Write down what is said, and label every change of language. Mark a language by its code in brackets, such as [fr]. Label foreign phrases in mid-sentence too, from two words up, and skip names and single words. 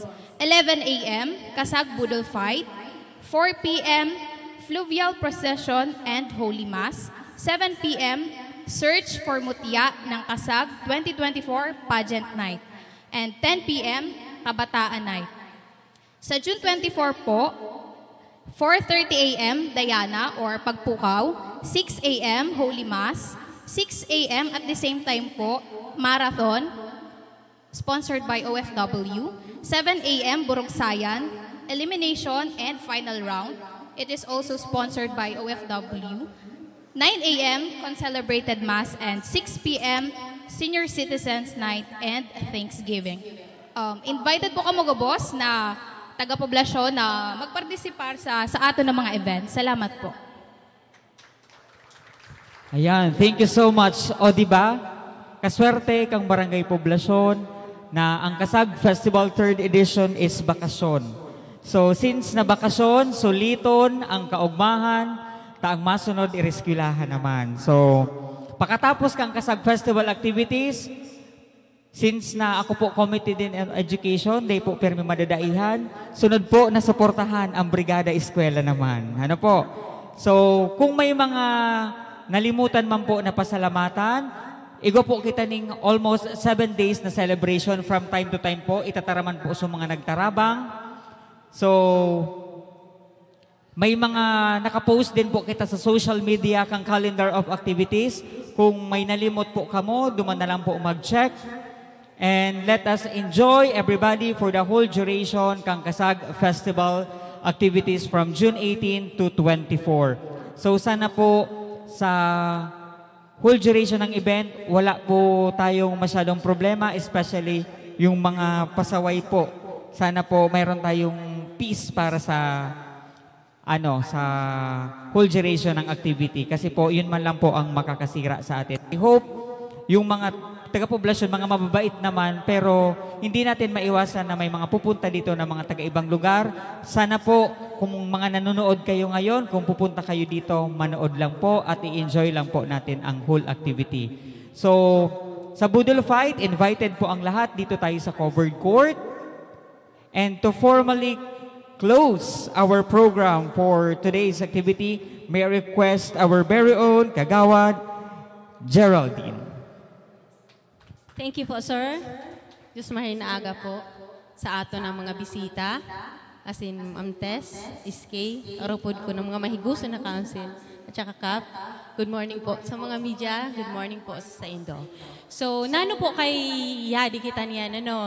[en] 11 a.m. Kasag Budol Fight. 4 p.m. Fluvial Procession and Holy Mass. 7 p.m. Search for Mutya ng Kasag 2024 Pageant Night. And 10 p.m. Kabataan Night. Sa June 24 po, 4:30 a.m. Diana or Pagpukaw, 6 a.m. Holy Mass, 6 a.m. at the same time po, Marathon, sponsored by OFW, 7 a.m. Burugsayan, Elimination and Final Round. It is also sponsored by OFW. 9 a.m. Concelebrated Mass and 6 p.m. Senior Citizens Night and Thanksgiving. [bik] Invited po kamo boss na taga-poblasyon na magpartisipar sa ato ng mga events. Salamat po. Ayan, [en] thank you so much. [bik] O diba, kaswerte kang barangay poblasyon na ang Kasag Festival 3rd Edition is bakasyon. So since na bakasyon, suliton ang kaugmahan, taang masunod ireskwelahan naman. So pakatapos kang Kasag Festival activities, since na ako po [en] committed in education, [bik] day po permi madadaihan, sunod po na suportahan ang Brigada Eskwela naman. Ano po? So, kung may mga nalimutan man po na pasalamatan, igo po kita ning almost 7 days na celebration [en] from time to time [bik] po, itataraman po sa mga nagtarabang. So, may mga nakapost din po kita sa [en] social media [bik] kang [en] calendar of activities. [bik] Kung may nalimot po kamo, duman na lang po mag-check. [en] And let us enjoy everybody for the whole duration kang Kasag Festival activities from June 18 to 24. [tl] So sana po sa [en] whole duration [tl] ng event, wala po tayong masyadong problema, especially yung mga pasaway po. Sana po mayroon tayong peace para sa sa [en] whole duration [tl] ng activity. Kasi po, yun man lang po ang makakasira sa atin. [en] I hope [tl] yung mga taga-poblasyon, mga mababait naman, pero hindi natin maiwasan na may mga pupunta dito na mga taga-ibang lugar. Sana po, kung mga nanonood kayo ngayon, kung pupunta kayo dito, manood lang po at i-enjoy lang po natin ang whole activity. So, sa Budol Fight, invited po ang lahat. Dito tayo sa covered court. [en] And to formally close our program for today's activity, may I request our very own Kagawad Geraldine. Thank you po, sir. [bik] Diyos mahin na aga po sa ato ng mga bisita. As in, Ma'am Tess, SK, aropod ko ng mga mahiguso na council. [tl] At saka Kap, [en] good morning [tl] po sa mga media. [en] Good morning [bik] po sa Indo. So, nano po kay Yadi kita niyan, ano?